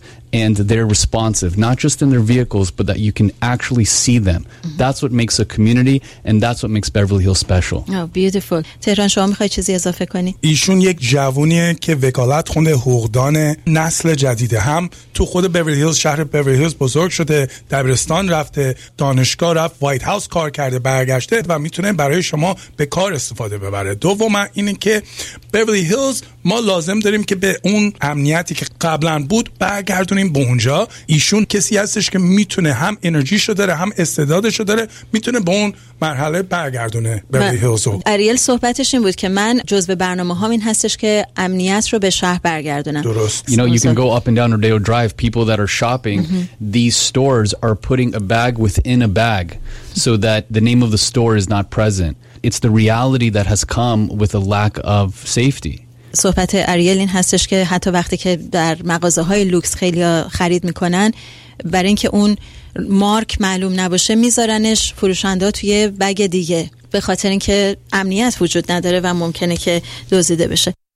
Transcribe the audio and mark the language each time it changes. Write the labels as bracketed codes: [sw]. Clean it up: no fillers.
[en] And they're responsive, not just in their vehicles, but that you can actually see them. Mm-hmm. That's what makes a community, and that's what makes Beverly Hills special. Oh, beautiful. [fa] Tehran, شما میخوای چیزی اضافه کنی؟ ایشون یک جوونیه که وکالت خونده حقوقدان نسل جدیده. هم تو خود بیورلی هیلز، شهر بیورلی هیلز بزرگ شده، دبیرستان رفته، دانشگاه رفت، وایت هاوس کار کرده، برگشته و میتونه برای شما به کار استفاده ببره. دوم اینه که بیورلی هیلز ما لازم داریم که به اون امنیتی که قبلا بود برگردونیم به اونجا. ایشون کسی هستش که میتونه هم انرژیشو داره هم استعدادشو داره، میتونه به اون مرحله برگردونه بیورلی هیلز. آریل صحبتش این بود که من جزء برنامه هام این هستش که امنیت رو به شهر برگردونم. درست. [en] You know, you can go up and down Rodeo Drive, people that are shopping, these stores are putting a bag within a bag so that the name of the store is not present. It's the reality that has come with a lack of safety. [fa] صحبت آریل این هستش که حتی وقتی که در مغازه‌های لوکس خیلی خرید میکنن، برای اینکه اون مارک معلوم نباشه میذارنش فروشنده توی بگ دیگه، به خاطر اینکه امنیت وجود نداره و ممکنه که دزدیده بشه.